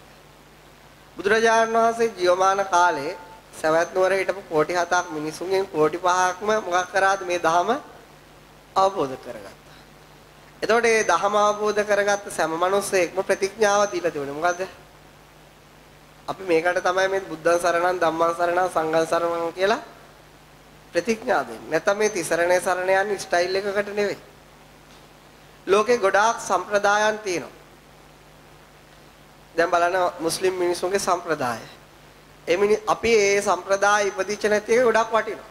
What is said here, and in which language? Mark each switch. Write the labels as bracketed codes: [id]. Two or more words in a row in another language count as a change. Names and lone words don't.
[si] බුදුරජාණන් වහන්සේ ජීවමාන කාලේ සවැත් නුවර හිටපු කෝටි 7ක් මිනිසුන්ගෙන් කෝටි 5ක්ම මොකක් කරාද මේ ධහම අවබෝධ කරගත්තා. එතකොට මේ ධහම අවබෝධ කරගත්ත සෑම මිනිස්සෙක්ම ප්‍රතිඥාව දීලා තිබුණේ මොකද්ද? අපි මේකට තමයි මේ [pi] බුද්ධං සරණං ධම්මං සරණං සංඝං සරණං [si] කියලා ප්‍රතිඥා දෙන්නේ. නැත්නම් මේ තිසරණේ සරණ යන්නේ ස්ටයිල් එකකට නෙවෙයි. ලෝකේ ගොඩාක් සම්ප්‍රදායන් තියෙනවා. දැන් බලන්න මුස්ලිම් මිනිස්සුන්ගේ සම්ප්‍රදාය. අපි ඒ සම්ප්‍රදාය ඉපදිච්ච නැති එක ගොඩක් වටිනවා.